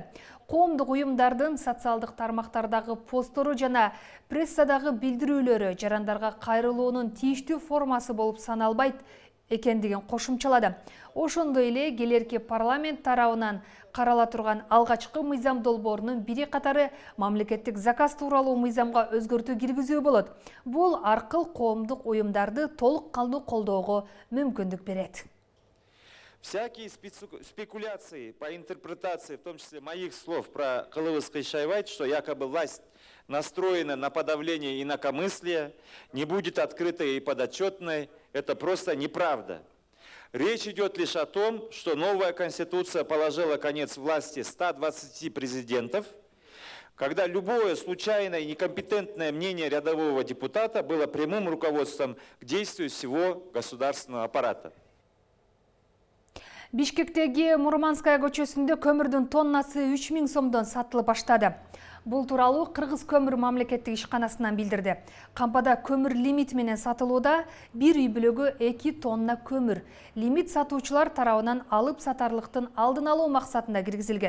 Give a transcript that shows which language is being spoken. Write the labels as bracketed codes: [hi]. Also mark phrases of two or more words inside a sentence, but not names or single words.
[ky] Коомдук уюмдардын социалдык тармактардагы посттору жана прессадагы билдирүүлөрү жарандарга кайрылуунун тийиштүү формасы болуп саналбайт экендигин кошумчалады. Ошондой эле келерки парламент тарабынан карала турган алгачкы мыйзам долбоорунун бири катары мамлекеттик заказ тууралуу мыйзамга өзгөртүү киргизүү болот. Бул аркыл коомдук уюмдарды толук кандуу колдоого мүмкүндүк берет. [ru] Всякие спекуляции по интерпретации, в том числе моих слов про Кылыбызкый Шайбайт, что якобы власть настроена на подавление инакомыслия, не будет открытой и подотчетной, это просто неправда. Речь идет лишь о том, что новая конституция положила конец власти 120 президентов, когда любое случайное и некомпетентное мнение рядового депутата было прямым руководством к действию всего государственного аппарата. [ky] Бишкектеги Мурманская көчөсүндө көмүрдүн тоннасы 3000 сомдон сатылып баштады. Бул тууралуу Кыргыз көмүр мамлекеттик ишканасынан билдирди. Кампада көмүр лимит менен сатылууда, бир үй бүлөгө 2 тонна көмүр. Лимит сатуучулар тарабынан алып сатарлыктын алдын алуу максатында киргизилген.